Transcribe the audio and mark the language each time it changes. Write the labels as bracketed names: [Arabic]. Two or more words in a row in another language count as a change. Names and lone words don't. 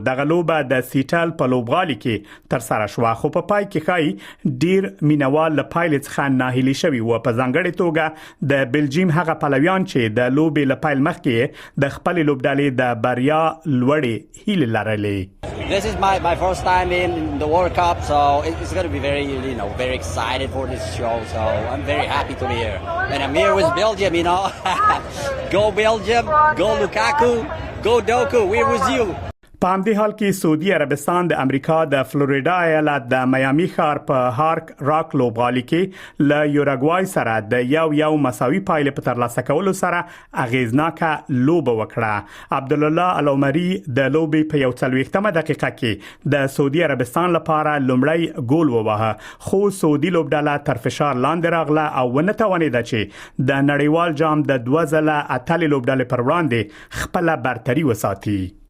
[Pashto] دغه لوبه د سیټل په لوبغالي کې تر سره شو، خو په پای کې خای ډیر مینوال له پایلې څخه ناهیلي شوي و. په ځانګړي توګه د بلجیم هغه پلویان چې د لوبې له پیل مخکې د خپل لوبډلې د بریا لوړې هیله لرلې. [English] This is my first time in the World Cup, so it's going to be very excited for this show. So I'm very happy to be here, and I'm here with Belgium. Go Belgium, go Lukaku, go Doku. We're with you. [Pashto] په همدې حال کې سعودي عربستان د امریکا د فلوریدا ایالت د میامي ښار په هارک راک لوبغالي کې له یوراګوای سره د یو مساوي پایله په ترلاسه کولو سره اغیزناکه لوبه وکړه. عبدالله العمری د لوبې په 40 دقیقه کې د سعودي عربستان لپاره لومړی ګول ووهه، خو سعودي لوبډله تر فشار لاندې راغله او ونه توانېده چې د نړیوال جام د 2 ځله اتلې لوبډلې پر وړاندې خپل برتري وساتي.